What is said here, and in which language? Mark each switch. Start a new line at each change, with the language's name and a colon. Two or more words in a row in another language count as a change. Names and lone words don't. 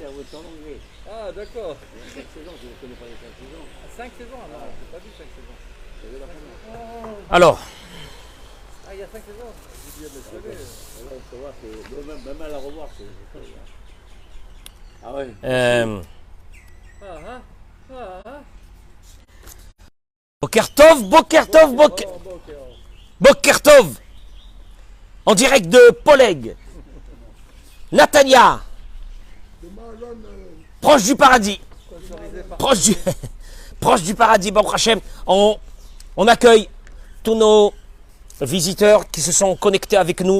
French: Oui, c'est à votre anglais. Ah, d'accord. Il y a 5 saisons, je ne connais pas les 5 saisons. 5 saisons? Ah non, j'ai pas vu 5 saisons. Vous avez la première. Alors, Ah, il y a 5 saisons? J'ai dit, je savais. Là, on peut voir que même à la revoir, c'est. Ah ouais.
Hebrew: בוקר טוב, בוקר טוב, בוקר...
French: Oh, bon, ok.
Hebrew: בוקר טוב,
French: en direct de Poleg, Natania, proche du paradis, proche du paradis,
Hebrew: ברוך השם.
French: On accueille tous nos visiteurs qui se sont connectés avec nous.